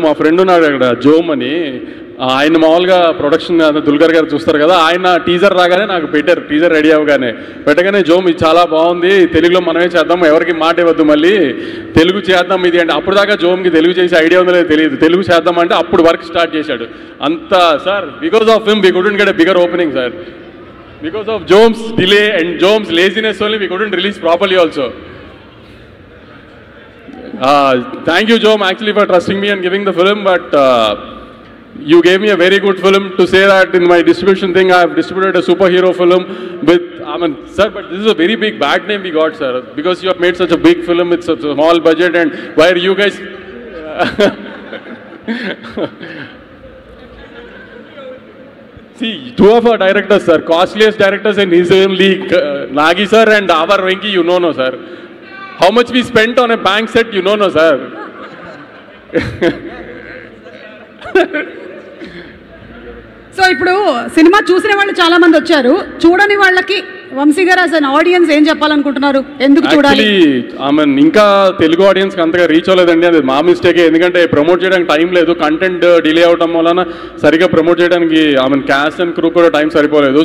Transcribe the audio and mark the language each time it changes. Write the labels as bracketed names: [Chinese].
[Telugu] మా ఫ్రెండ్ ఉన్నాడు అక్కడ జోమ్ అని, ఆయన మామూలుగా ప్రొడక్షన్ దుల్కర్ గారు చూస్తారు కదా, ఆయన టీజర్ రాగానే నాకు పెట్టారు. టీజర్ రెడీ అవ్వగానే పెట్టగానే జోమ్ ఇది చాలా బాగుంది, తెలుగులో మనమే చేద్దాం, ఎవరికి మాట ఇవ్వద్దు, మళ్ళీ తెలుగు చేద్దాం ఇది అంటే. అప్పుడు దాకా జోమ్కి తెలుగు చేసే ఐడియా ఉందో లేదో తెలియదు. తెలుగు చేద్దాం అంటే అప్పుడు వర్క్ స్టార్ట్ చేశాడు. అంతా sir [English] Because of him we couldn't get a bigger opening sir. Because of Jome's delay and Jome's laziness only, we couldn't release properly also. Thank you, Jome, actually for trusting me and giving the film, but you gave me a very good film to say that in my distribution thing, I have distributed a superhero film with, sir, but this is a very big bad name we got, sir, because you have made such a big film with such a small budget, and where you guys... See, two of our directors, sir, costliest directors in his own league, Nagi sir and our Venki, you know, no, sir. How much we spent on a bank set, you know, no, sir. [Telugu] So ఇప్పుడు cinema చూసిన వాళ్ళు చాలా మంది వచ్చారు, చూడని వాళ్ళకి వంశీ గారు అసలు ఆడియన్స్ ఏం చెప్పాలనుకుంటున్నారు? ఎందుకు చూడాలి? ఇంకా తెలుగు ఆడియన్స్ కి అంతగా రీచ్ అవ్వలేదండి, అది మా మిస్టేకే. ఎందుకంటే ప్రమోట్ చేయడానికి టైం లేదు, కంటెంట్ డిలే అవడం వలన సరిగా ప్రమోట్ చేయడానికి క్యాస్ట్ అండ్ క్రూ కూడా టైం సరిపోలేదు.